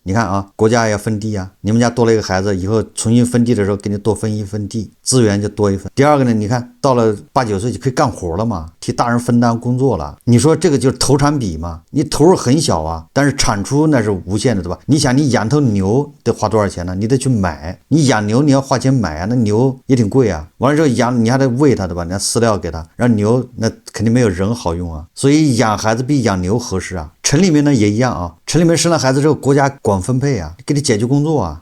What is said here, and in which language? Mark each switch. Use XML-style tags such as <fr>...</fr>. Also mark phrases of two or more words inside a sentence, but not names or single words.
<zh>你看啊，國家要分地啊，你們家多了一個孩子，以後重新分地的時候給你多分一份地，資源就多一份。第二個呢，你看到了8、9歲就可以幹活了嘛，替大人分擔工作了。你說這個就是投產比嘛，你投入很小啊，但是產出那是無限的，對吧？你想你養頭牛得花多少錢呢？你得去買，你養牛你要花錢買啊，那牛也挺貴啊。完了之後養你還得餵它，對吧？你要飼料給它，然後牛那肯定沒有人好用啊，所以養孩子比養牛合適啊。城裡面呢也一樣啊，城裡面生了孩子之後，國家管分配啊，給你解決工作啊。</zh>